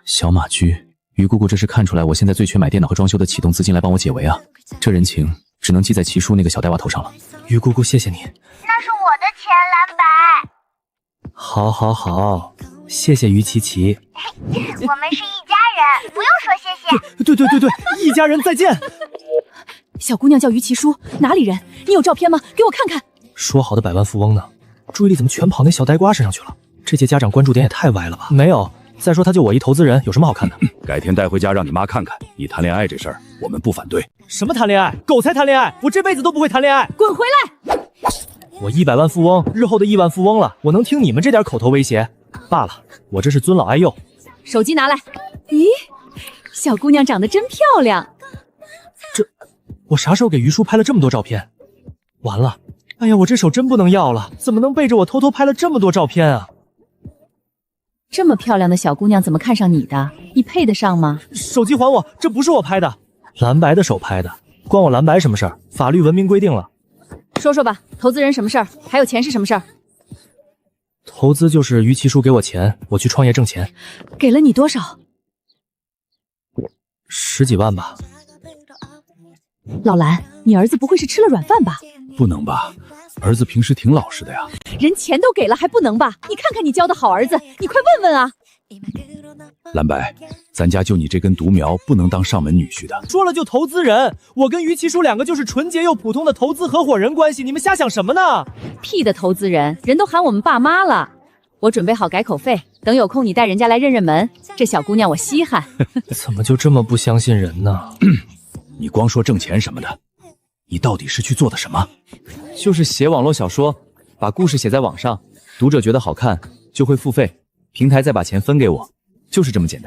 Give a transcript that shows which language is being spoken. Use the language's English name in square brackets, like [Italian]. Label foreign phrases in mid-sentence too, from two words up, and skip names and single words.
[Chinese] 小馬廄，於姑姑這是看出來我現在最缺買電腦和裝修的啟動資金來幫我解圍啊，這人情只能記在齊叔那個小呆娃頭上了。於姑姑，謝謝你。那是我的錢，藍白。好，好，好，謝謝於琪琪。我們是一家人，不用說謝謝。對，一家人再見。小姑娘叫於其叔，哪裡人？你有照片嗎？給我看看。說好的百萬富翁呢？注意力怎麼全跑那小呆瓜身上去了？這屆家長關注點也太歪了吧？沒有，再說他就我一投資人，有什麼好看的？改天帶回家讓你媽看看。你談戀愛這事兒，我們不反對。什麼談戀愛？狗才談戀愛！我這輩子都不會談戀愛。滾回來！我100萬富翁，日後的億萬富翁了，我能聽你們這點口頭威脅？罷了，我這是尊老愛幼。手機拿來。咦，小姑娘長得真漂亮。我啥时候給於叔拍了這麼多照片？完了，哎呀，我這手真不能要了，怎麼能背着我偷偷拍了這麼多照片啊？這麼漂亮的小姑娘怎麼看上你的？你配得上嗎？手機還我，這不是我拍的，藍白的手拍的，關我藍白什麼事兒？法律文明規定了。說說吧，投資人什麼事兒？還有錢是什麼事兒？投資就是於其叔給我錢，我去創業掙錢。給了你多少？10幾萬吧。老藍，你兒子不會是吃了軟飯吧？不能吧，兒子平時挺老實的呀。人錢都給了還不能吧？你看看你教的好兒子，你快問問啊！藍白，咱家就你這根獨苗，不能當上門女婿的。說了就投資人，我跟於其叔2個就是純潔又普通的投資合夥人關係，你們瞎想什麼呢？屁的投資人，人都喊我們爸媽了。我準備好改口費，等有空你帶人家來認認門。這小姑娘我稀罕。怎麼就這麼不相信人呢？你光說掙錢什麼的，你到底是去做的什麼？就是寫網絡小說，把故事寫在网上，讀者覺得好看就會付費，平台再把錢分給我，就是這麼簡单。